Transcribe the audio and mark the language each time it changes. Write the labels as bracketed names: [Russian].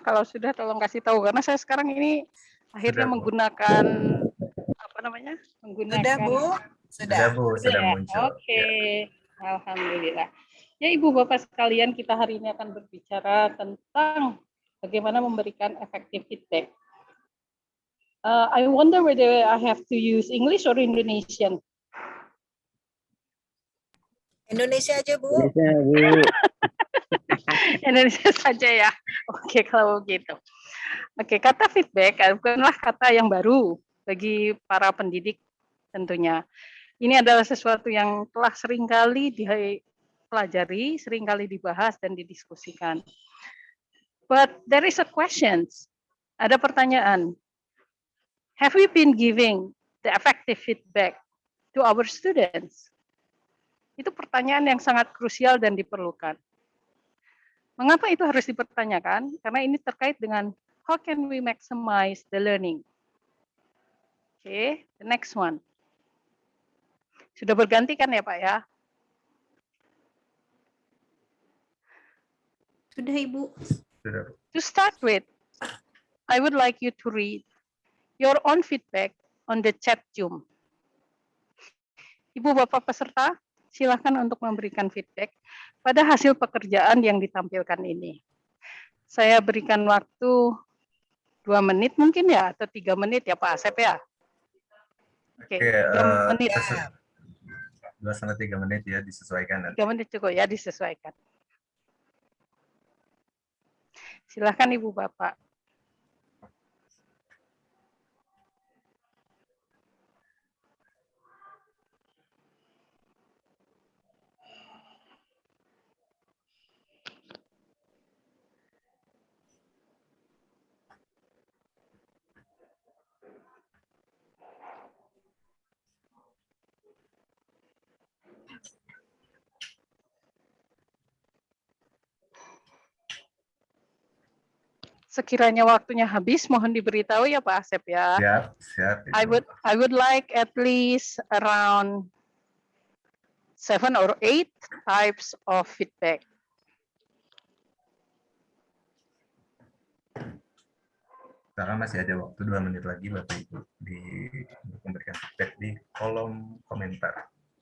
[Indonesian] Kalau sudah tolong kasih tahu karena saya sekarang ini akhirnya menggunakan apa namanya? Menggunakan. Sudah Bu? Sudah muncul. Oke. Alhamdulillah. Ya Ibu Bapak sekalian, kita hari ini akan berbicara tentang bagaimana memberikan effective feedback. [English] I wonder whether I have to use English or Indonesian. [Indonesian] Indonesia aja Bu. Indonesia, Bu. Indonesia saja ya. Oke, kalau begitu. Oke, kata feedback bukanlah kata yang baru bagi para pendidik tentunya. Ini adalah sesuatu yang telah seringkali dipelajari, seringkali dibahas dan didiskusikan. [English] But there is a question. [Indonesian] Ada pertanyaan. [English] Have we been giving the effective feedback to our students? [Indonesian] Itu pertanyaan yang sangat krusial dan diperlukan. Mengapa itu harus dipertanyakan? Karena ini terkait dengan [English] how can we maximize the learning. [Indonesian] Oke, [English] the next one. [Indonesian] Sudah berganti kan ya Pak ya? Sudah Ibu. Sudah. [English] To start with, I would like you to read your own feedback on the chat Zoom. [Indonesian] Ibu Bapak peserta, silakan untuk memberikan feedback pada hasil pekerjaan yang ditampilkan ini. Saya berikan waktu 2 menit mungkin ya, atau 3 menit ya Pak Asep ya. Oke, 3 menit. 2-3 menit ya, disesuaikan. 3 menit cukup ya, disesuaikan. Silakan Ibu Bapak. Sekiranya waktunya habis, mohon diberitahu ya Pak Asep ya. Siap. [English] I would like at least around 7 or 8 types of feedback. [Indonesian] Sekarang masih ada waktu 2 menit lagi Bapak Ibu untuk memberikan feedback di kolom komentar.